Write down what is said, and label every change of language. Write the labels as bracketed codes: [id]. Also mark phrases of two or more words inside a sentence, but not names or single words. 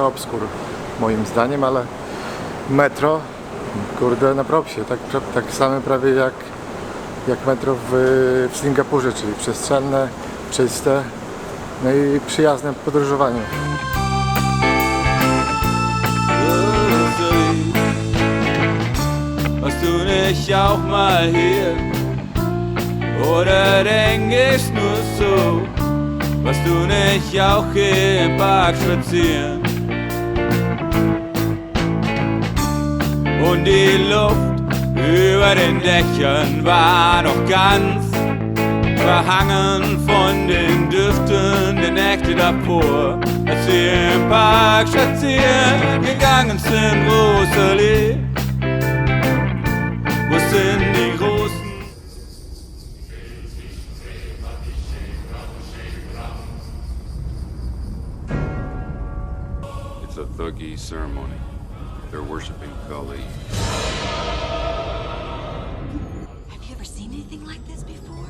[pl] obskur, moim zdaniem, ale metro, kurde, na propsie, tak same prawie jak metro w Singapurze, czyli przestrzenne, czyste, no i przyjazne w podróżowaniu. [de] Warst du nicht auch mal hier? Oder denk ich nur so? Warst du nicht auch hier im Park spazieren? Und die Luft über den Dächern war noch ganz verhangen von den Düften der Nächte davor, als wir im Park spazieren gegangen sind, Rosalie. Wo sind die großen? [en] It's a Thuggee ceremony. They're worshiping Kali. Have you ever seen anything like this before?